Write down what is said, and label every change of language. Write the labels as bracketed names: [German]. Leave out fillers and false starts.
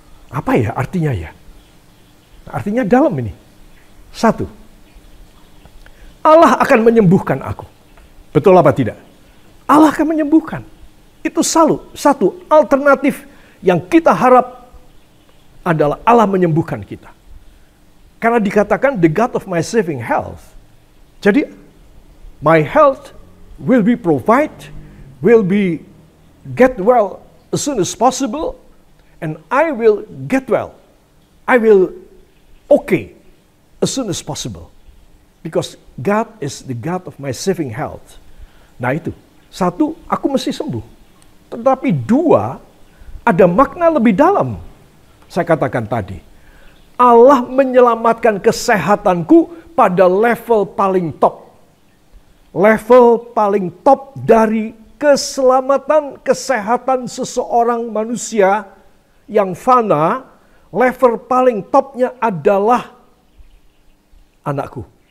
[Indonesian] Apa ya artinya ya? Artinya dalam ini. 1. Allah akan menyembuhkan aku. Betul apa tidak? Allah akan menyembuhkan. Itu selalu satu alternatif yang kita harap adalah Allah menyembuhkan kita. Karena dikatakan [English] the God of my saving health. Jadi my health will be provided, will be get well as soon as possible, and I will get well. I will okay as soon as possible. Because God is the God of my saving health. [Indonesian] Nah itu, 1, aku mesti sembuh. Tetapi 2, ada makna lebih dalam. Saya katakan tadi, Allah menyelamatkan kesehatanku pada level paling top. Level paling top dari keselamatan kesehatan seseorang manusia yang fana, level paling topnya adalah anakku.